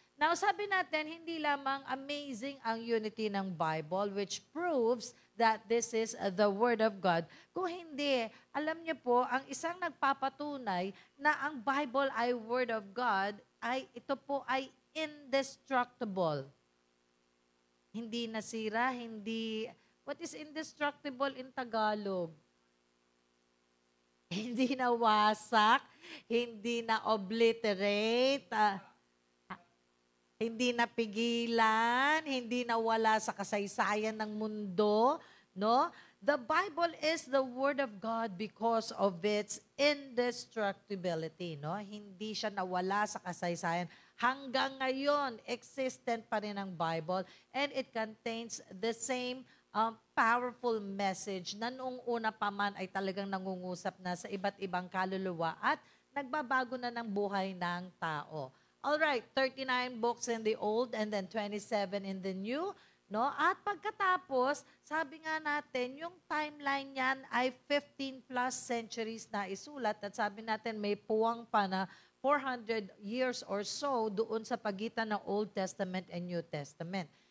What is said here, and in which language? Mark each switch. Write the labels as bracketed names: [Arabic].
[English] Now, [Filipino] sabi natin, hindi lamang [English] amazing ang unity ng Bible which proves that this is the Word of God. [Filipino] Kung hindi, alam niyo po, ang isang nagpapatunay na ang Bible ay Word of God, ay ito po ay indestructible. Hindi nasira, [English] what is indestructible in Tagalog? [Filipino] Hindi nawasak, hindi na obliterate, hindi napigilan, hindi nawala sa kasaysayan ng mundo, [English] The Bible is the Word of God because of its indestructibility, [Filipino] Hindi siya nawala sa kasaysayan. Hanggang ngayon, existent pa rin ang Bible [English] and it contains the same [Filipino] powerful message na noong una pa man ay talagang nangungusap na sa iba't ibang kaluluwa at nagbabago na ng buhay ng tao. [English] Alright, 39 books in the Old and then 27 in the New. [Filipino] No? At pagkatapos, sabi nga natin, yung timeline niyan ay 15 plus centuries na isulat at sabi natin may puwang pa na 400 years or so doon sa pagitan ng Old Testament and New Testament.